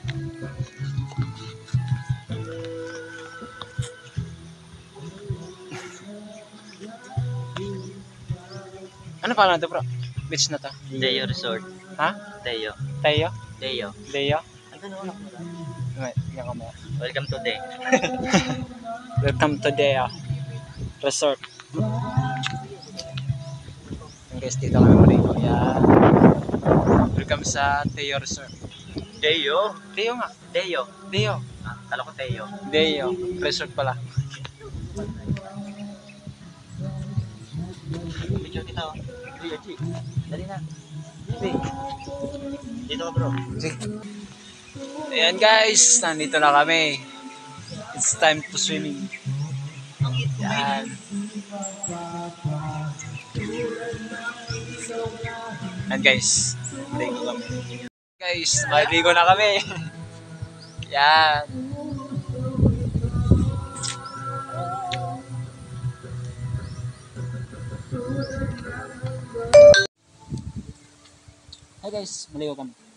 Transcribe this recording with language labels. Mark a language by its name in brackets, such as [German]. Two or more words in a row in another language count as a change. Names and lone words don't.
[Filipino] Ano pala ito bro? Beach na to? Deo Resort. Ha? Deo. Tayo? Deo. Leo? Ano na unak mo lang? Tingnan ko mo. [English] Welcome to Deo. Welcome to Deo Resort. [Filipino] Yung guys, dito kami maligo. Yan. Welcome sa Deo Resort. Deo? Deo nga. Deo. Deo. Ah, kala ko Deo. Deo Resort pala. Picture kita oh. Deo, G. Dali na. Dito ka bro. Sige. Ayan guys, nandito na kami. [English] It's time to swimming. [Filipino] Yan. Yan guys, maligo kami. Guys, maligo na kami. Yan. [English] Hi guys, [Filipino] maligo kami.